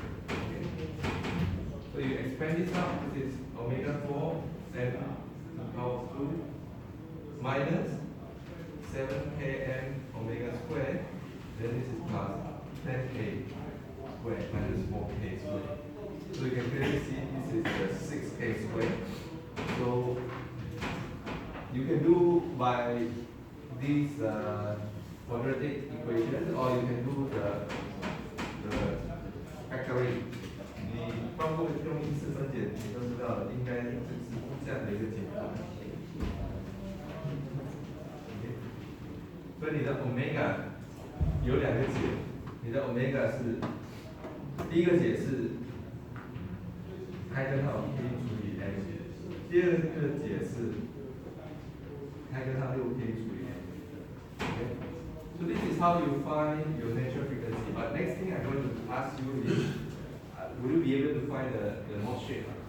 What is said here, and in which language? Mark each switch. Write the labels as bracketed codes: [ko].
[en] Okay. So you expand this out, this is omega 4, then power 2 minus 7km omega squared, then this is plus 10k squared minus 4k squared. So you can clearly see this is the 6k squared. So you can do by these quadratic equations, or you can do the factoring. [zh] 你包括用意式分解，你都知道应该是这样的一个解法。所以你的 omega 有两个解，你的 omega 是第一个解是开根号 k 除以 m， 第二个解是开根号 6k 除以 m。 [en] Okay? So this is how you find your natural frequency. But next thing I'm going to ask you is, will you be able to find the Morse shape?